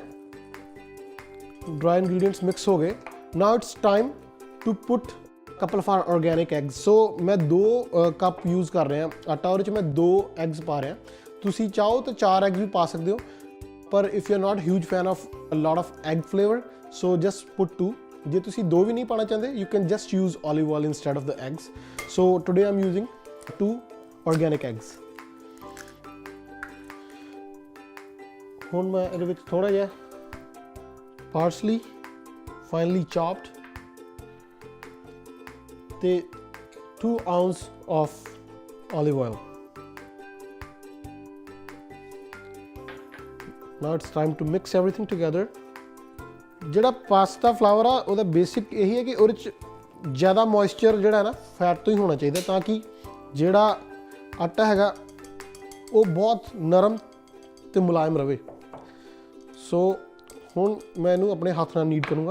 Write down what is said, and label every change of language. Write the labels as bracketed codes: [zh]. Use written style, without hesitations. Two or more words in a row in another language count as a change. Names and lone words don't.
[en] dry ingredients [pa] ਮਿਕਸ ਹੋ ਗਏ। [en] now it's time to put couple of our organic eggs. [pa] ਸੋ ਮੈਂ 2 ਕੱਪ ਯੂਜ਼ ਕਰ ਰਿਹਾ ਆਟਾ, ਉਹਦੇ 'ਚ ਮੈਂ 2 ਐਗਸ ਪਾ ਰਿਹਾ। ਤੁਸੀਂ ਚਾਹੋ ਤਾਂ 4 ਐਗਸ ਵੀ ਪਾ ਸਕਦੇ ਹੋ, ਪਰ [en] if you are not huge fan of a lot of egg flavor, so just put 2. [pa] ਜੇ ਤੁਸੀਂ 2 ਵੀ ਨਹੀਂ ਪਾਣਾ ਚਾਹੁੰਦੇ, [en] you can just use olive oil instead of the eggs. So today I'm using 2 organic eggs. [pa] ਹੁਣ ਮੈਂ ਇਹਦੇ ਵਿੱਚ ਥੋੜਾ ਜਿਹਾ [en] parsley finely chopped [pa] ਤੇ [en] 2 ounce of olive oil. Now it's time to mix everything together. [pa] ਜਿਹੜਾ [en] pasta flour [pa] ਆ ਉਹਦਾ ਬੇਸਿਕ ਇਹੀ ਹੈ ਕਿ ਉਹਦੇ 'ਚ ਜ਼ਿਆਦਾ ਮੋਇਸਚਰ ਜਿਹੜਾ ਨਾ ਫੈਟ ਤੋਂ ਹੀ ਹੋਣਾ ਚਾਹੀਦਾ, ਤਾਂ ਕਿ ਜਿਹੜਾ ਆਟਾ ਹੈਗਾ ਉਹ ਬਹੁਤ ਨਰਮ ਤੇ ਮੁਲਾਇਮ ਰਵੇ। ਸੋ ਹੁਣ ਮੈਂ ਇਹਨੂੰ ਆਪਣੇ ਹੱਥ ਨਾਲ ਨੀਡ ਕਰੂੰਗਾ।